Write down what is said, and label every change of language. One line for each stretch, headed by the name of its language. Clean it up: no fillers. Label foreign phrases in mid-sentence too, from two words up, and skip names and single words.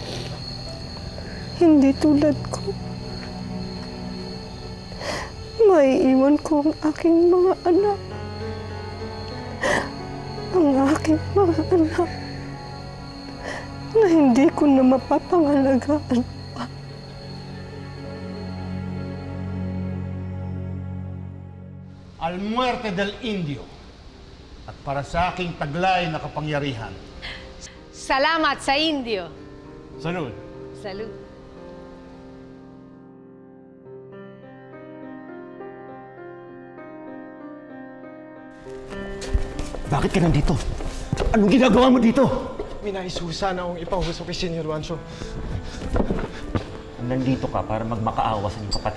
Filipino: Hindi tulad ko. Maiiwan ko ang aking mga anak. Ang aking mga anak. Na hindi ko na mapapangalagaan pa.
Spanish: Al muerte del Indio.
Filipino: At para sa aking taglay na kapangyarihan. Salamat sa Indio. Salud. Salud. Bakit ka nandito? Anong ginagawa mo dito? May nais sana akong ipahuso kay Senyor Juancho. Nandito ka para magmakaawa sa iyong kapatid.